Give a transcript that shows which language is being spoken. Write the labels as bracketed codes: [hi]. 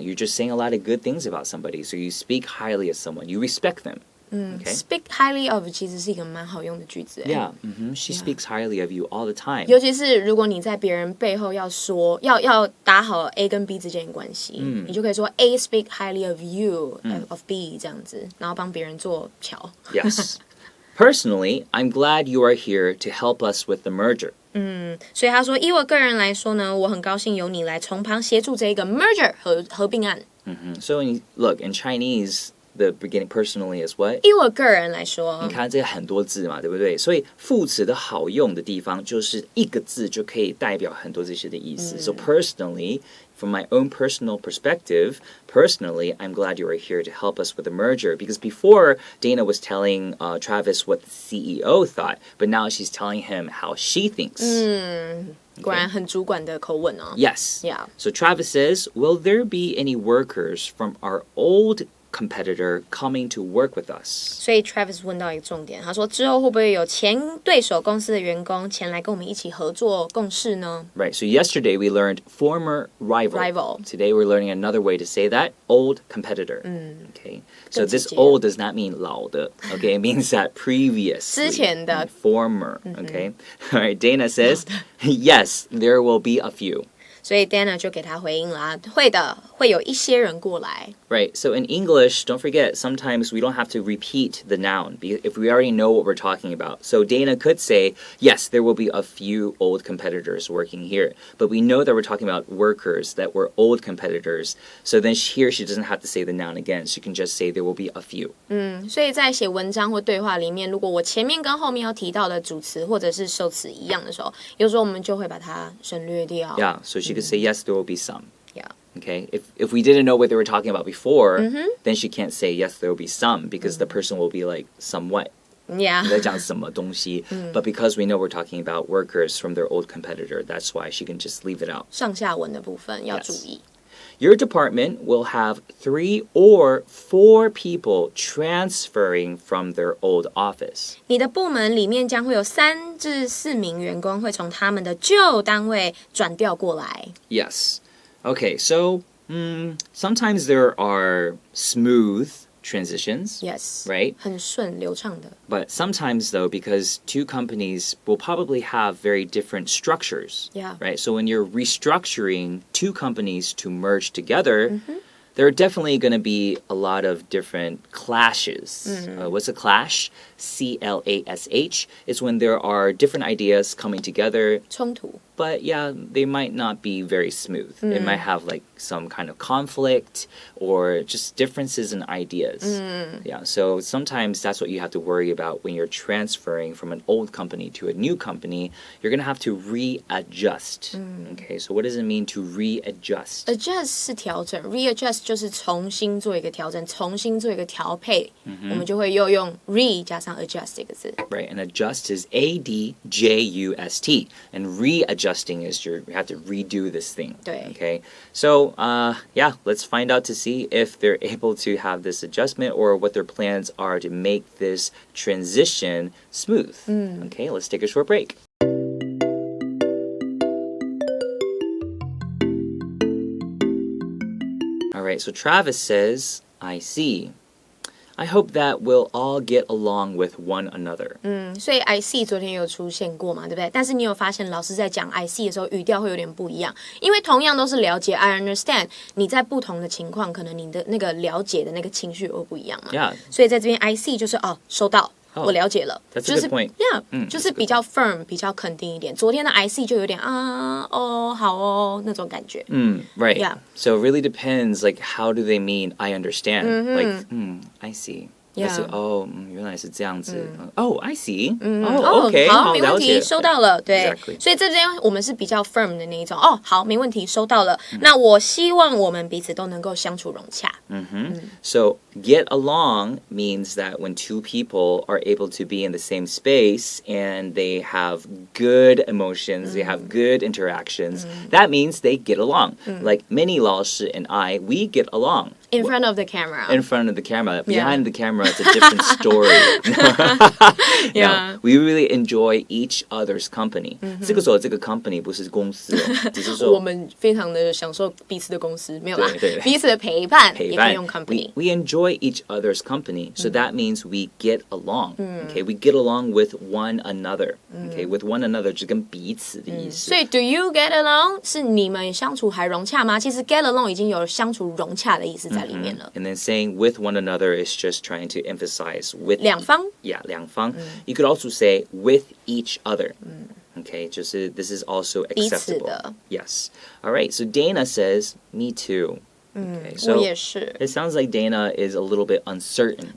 [en] You're just saying a lot of good things about somebody. So you speak highly of someone. You respect them. Okay. Speak highly of [zh] 其实是一个蛮好用的句子。 [en] Yeah, she speaks highly of you all the time. [zh] 尤其是如果你在别人背后要说，要打好 A 跟 B 之间的关系，你就可以说 [en] A speak highly of you, of B [zh] 这样子，然后帮别人做桥。 [en] Yes. Personally, I'm glad you are here to help us with the merger. [zh] 所以他说，以我个人来说呢，我很高兴由你来从旁协助这一个 merger 合并案。 [en] So look, in Chinese, the beginning personally is what? [zh] 以我个人来说，你看这个很多字嘛，对不对？所以副词的好用的地方就是一个字就可以代表很多这些的意思。 [en] So personally, from my own personal perspective, personally, I'm glad you are here to help us with the merger. Because before, Dana was telling Travis what the CEO thought, but now she's telling him how she thinks. [zh] 果然很主管的口吻哦。 [en] Yes. Yeah. So Travis says, will there be any workers from our old competitor coming to work with us? [zh] 所以 Travis 问到一个重点，他说之后会不会有前对手公司的员工前来跟我们一起合作共事呢？ [en] Right, so yesterday we learned former rival. Today we're learning another way to say that, old competitor. Okay, so this old does not mean [zh] 老的, [en] okay, it means that previously. [zh] 之前的 [en] Former, okay. All right, Dana says, yes, there will be a few. [zh] 所以 Dana 就给他回应啦，会的，会有一些人过来。 [en] Right, so in English, don't forget, sometimes we don't have to repeat the noun if we already know what we're talking about. So Dana could say, yes, there will be a few old competitors working here. But we know that we're talking about workers that were old competitors. So then here she doesn't have to say the noun again. She can just say there will be a few. [zh] 所以在写文章或对话里面，如果我前面跟后面要提到的主词或者是受词一样的时候，有时候我们就会把它省略掉。 [en] Yeah, so she could say, yes, there will be some. Yeah. Okay, if we didn't know what they were talking about before, then she can't say, yes, there will be some, because the person will be like, somewhat. Yeah. [zh] 在讲什么东西 [en] But because we know we're talking about workers from their old competitor, that's why she can just leave it out. [zh] 上下文的部分要注意。 [en] Your department will have 3 or 4 people transferring from their old office. [zh] 你的部门里面将会有3至4名员工会从他们的旧单位转调过来。 [en] Yes. Okay, so sometimes there are smooth transitions. Yes. Right? [zh] 很顺流畅的。 [en] But sometimes, though, because 2 companies will probably have very different structures. Yeah. Right? So when you're restructuring 2 companies to merge together, there are definitely going to be a lot of different clashes. What's a clash? C-L-A-S-H. It's when there are different ideas coming together. [zh] 冲突 [en] But yeah, they might not be very smooth. It might have like some kind of conflict or just differences in ideas. Yeah, so sometimes that's what you have to worry about when you're transferring from an old company to a new company. You're going to have to readjust. Okay, so what does it mean to readjust? [zh] Adjust 是调整 Readjust 就是重新做一个调整重新做一个调配我们就会又用 re 加上 adjust 这个字 [en] Right, and adjust is A-D-J-U-S-T. And readjusting is you have to redo this thing. [zh] 对 [en] Okay, so yeah, let's find out to see if they're able to have this adjustment or what their plans are to make this transition smooth. Okay, let's take a short break. All right, so Travis says, I see. I hope that we'll all get along with one another. [zh] 所以 I see 昨天有出现过嘛对不对但是你有发现老师在讲 I see 的时候语调会有点不一样因为同样都是了解 [en] I understand [zh] 你在不同的情况可能你的那个了解的那个情绪会不一样嘛 [en] Yeah. [zh] 所以在这边 I see 就是收到我了解了 [en] That's a good point. [zh] Yeah, 就是比较 firm 比较肯定一点昨天的 I see 就有点好那种感觉 [en] Right. Yeah. So it really depends, like, how do they mean I understand? Like, I see. Yeah. I see. [zh] 原来是这样子 I see. [en] Okay. [zh] 好没问了解题收到了对 [en] Exactly. [zh] 所以这边我们是比较 firm 的那一种好没问题收到了那我希望我们彼此都能够相处融洽 [en] So get along means that when two people are able to be in the same space and they have good emotions, they have good interactions, that means they get along. Like Minnie 老师 and I, we get along. In front of the camera In front of the camera. Behind the camera, it's a different story. No, we really enjoy each other's company. [zh] 这个时候这个 company 不是公司只是说我们非常的享受彼此的公司没有啦对彼此的陪伴也可以用 company [en] We enjoy each other's company, so that means we get along. Okay, we get along with one another. Okay, with one another [zh] 就跟彼此的意思所以 [en] do you get along [zh] 是你们相处还融洽吗其实 get along 已经有相处融洽的意思在里面了 [en] And then saying with one another is just trying to emphasize with [zh] 两方 [en] Yeah, [zh] 两方 [en] You could also say with each other. Okay, this is also acceptable. [zh] 彼此的 [en] Yes. All right, so Dana says, me too. Okay, [zh] 我 [en] so [zh] 也是 [en] it sounds like Dana is a little bit uncertain